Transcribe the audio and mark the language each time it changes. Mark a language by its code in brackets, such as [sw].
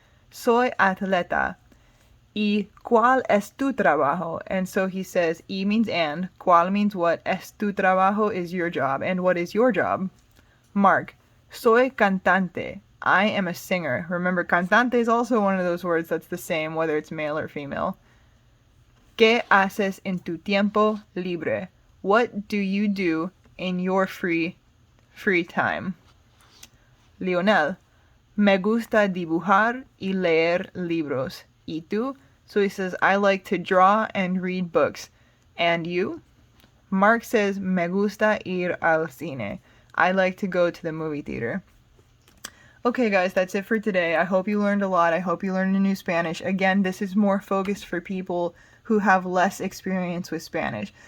[es] Soy atleta. ¿Y cuál es tu trabajo? [en] And so he says, y means and, cuál means what, [es] es tu trabajo [en] is your job, and what is your job? Mark. [es] Soy cantante. [en] I am a singer. Remember, cantante is also one of those words that's the same whether it's male or female. [es] ¿Qué haces en tu tiempo libre? [en] What do you do in your free time? Lionel. [es] Me gusta dibujar y leer libros. ¿Y tú? [en] So he says, I like to draw and read books. And you? Mark says, [es] me gusta ir al cine. [en] I like to go to the movie theater. Okay guys, that's it for today. I hope you learned a lot. I hope you learned a new Spanish. Again, this is more focused for people who have less experience with Spanish.